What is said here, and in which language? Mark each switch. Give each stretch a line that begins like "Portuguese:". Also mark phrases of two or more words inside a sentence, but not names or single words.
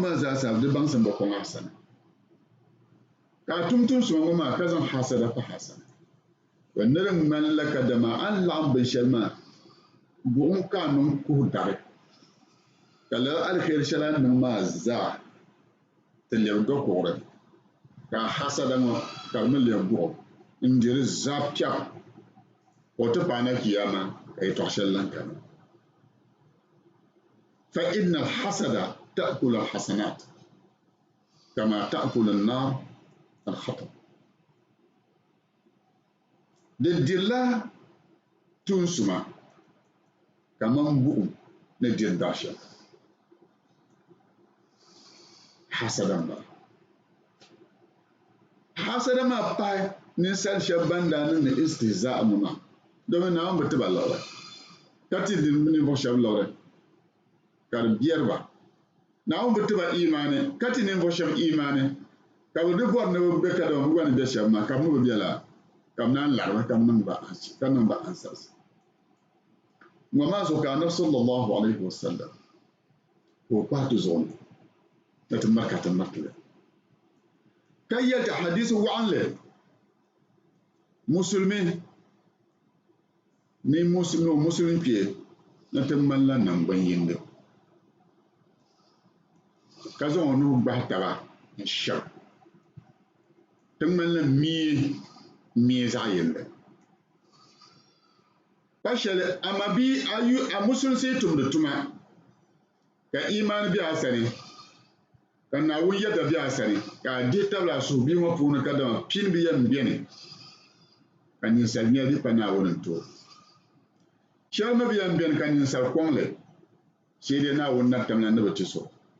Dagbani: maa zaasa di baŋsim ba kɔŋ asani ka a tum tuun suma ŋɔ maa ka zaŋ hasada pa hasana o niri ŋmanila ka dama an laɣim binshɛli maa buɣum ka a niŋ kuhu dari ka lala alheri shɛli a niŋ maa zaa ti lɛbi do kuɣuri ka hasada ŋɔ ka di mi lɛbi buɣum n diri zaa piɛɣu o ti paai na kiyama ka yɛltɔɣa shɛli lan kani
Arabic: فإن الحسد تأكل الحسنات كما تأكل النار الحطب
Dagbani: di dirila tuun suma kaman buɣum ni diri daashɛm hasada m-bala hasada maa pahi ninsali shɛba ban daa niŋ ni istihzaa mu maa domi Naawuni bi ti ba liɣiri ka ti ninvuɣu shɛba liɣiri ka di bɛri ba Naawuni bi ti ba imaani ka ti ninvuɣu shɛba imaani ka bi di bɔri ni bi be ka dama bi gba ni be shɛba maa ka bi mi bi bela ka bi naan larimi ka niŋ ba ansarisi ŋɔ maa zuɣu ka Annabi
Arabic: صلى الله عليه وسلم
Dagbani: ka o pahi ti zuɣu ni na ti mari ka ti maritili ka yɛli ti hadisi waɣinli musulmi ni musulmi kpee na ti malila nangbani yindi ka zaŋ o nuhi gbahi taba n shɛbi ti ŋmanila mia zaɣ yindi pa shɛli ama bia a musulisi tumdi tuma ka imaani bɛ a sani ka Naawuni yɛda bɛ a sani ka a dihi tabili a suhu bia ŋɔ puuni ka dama pini bi yɛn bɛni ka ninsali nyɛli pa Naawuni n too shɛli mi bi yɛn bɛni ka ninsali kɔŋli shee dee Naawuni na tamla ni bi ti so